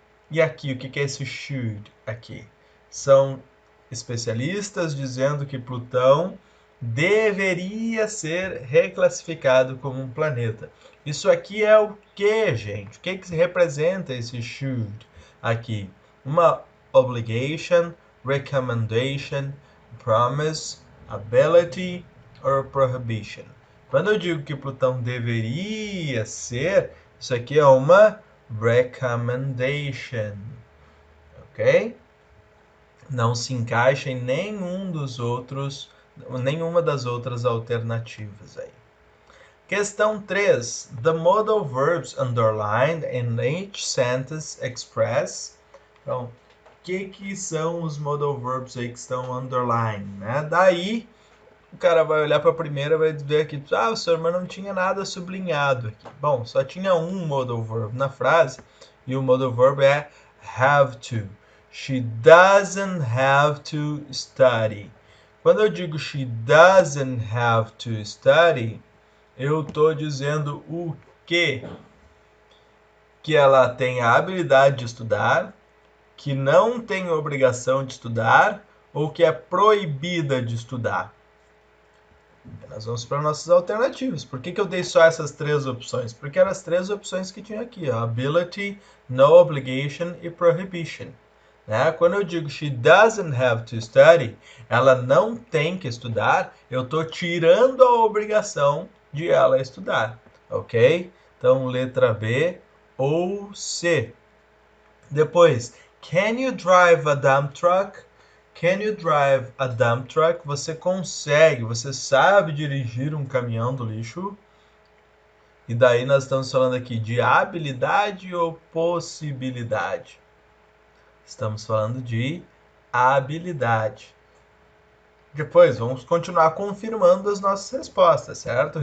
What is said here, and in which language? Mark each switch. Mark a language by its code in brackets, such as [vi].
[pt] E aqui, o que é esse should aqui? São especialistas dizendo que Plutão deveria ser reclassificado como um planeta. Isso aqui é o que, gente? O que se representa esse should aqui? [en] Uma obligation, recommendation, promise, ability or prohibition. [pt] Quando eu digo que Plutão deveria ser, isso aqui é uma recommendation, ok? Não se encaixa em nenhuma das outras alternativas aí. Questão 3. [en] The modal verbs underlined in each sentence express. [pt] Então, o que são os modal verbs aí que estão underlined, né? Daí, o cara vai olhar para a primeira e vai ver aqui, o senhor, mas não tinha nada sublinhado aqui. Bom, só tinha um modal verb na frase, e o modal verb é have to. [en] She doesn't have to study. [pt] Quando eu digo [en] she doesn't have to study, [pt] eu estou dizendo o quê? Que ela tem a habilidade de estudar, que não tem obrigação de estudar, ou que é proibida de estudar. Nós vamos para nossas alternativas. Por que eu dei só essas 3 opções? Porque eram as 3 opções que tinha aqui, ó, ability, no obligation e prohibition. Né? Quando eu digo [en] she doesn't have to study, [pt] ela não tem que estudar, eu estou tirando a obrigação de ela estudar, ok? Então, letra B ou C. [en] Depois, can you drive a dump truck? Can you drive a dump truck? [pt] Você consegue, você sabe dirigir um caminhão do lixo? E daí nós estamos falando aqui de habilidade ou possibilidade? Estamos falando de habilidade. Depois, vamos continuar confirmando as nossas respostas, certo?